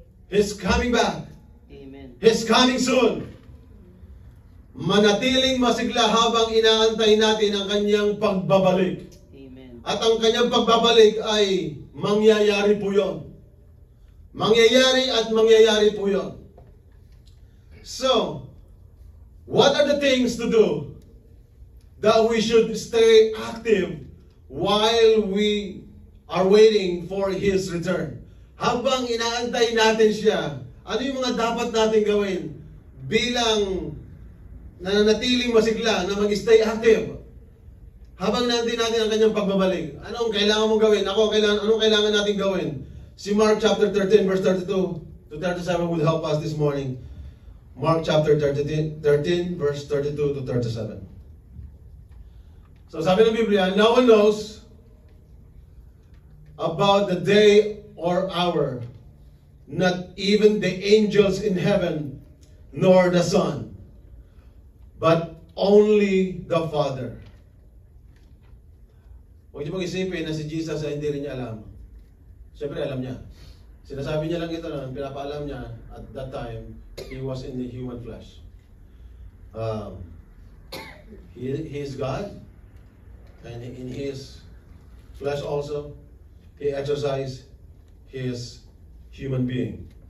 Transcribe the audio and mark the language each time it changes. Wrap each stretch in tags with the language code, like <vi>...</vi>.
<en>He's coming back. Amen. He's coming soon.</en> <tl>Manatiling masigla habang inaantay natin ang kanyang pagbabalik.</tl> <en>Amen.</en> <tl>At ang kanyang pagbabalik ay mangyayari po yun. Mangyayari at mangyayari po yun.</tl> <en>So, what are the things to do that we should stay active while we are waiting for His return?</en> <tl>Habang inaantay natin siya, ano yung mga dapat natin gawin bilang nananatiling masigla na mag-stay active? Habang natin ang kanyang pagbabalik, anong kailangan mong gawin? Anong kailangan natin gawin?</tl> <en>Si Mark chapter 13 verse 32 to 37 would help us this morning. Mark chapter 13 verse 32 to 37.</en> <tl>So sabi ng Biblia,</tl> <en>no one knows about the day or hour, not even the angels in heaven, nor the Son, but only the Father.</en> <tl>Huwag niyo pong isipin na si Jesus ay hindi rin niya alam. Siyempre alam niya. Sinasabi niya lang ito na pinapaalam niya</tl> <en>at that time, He was in the human flesh. He is God, and in His flesh also, He exercised His human being.</en>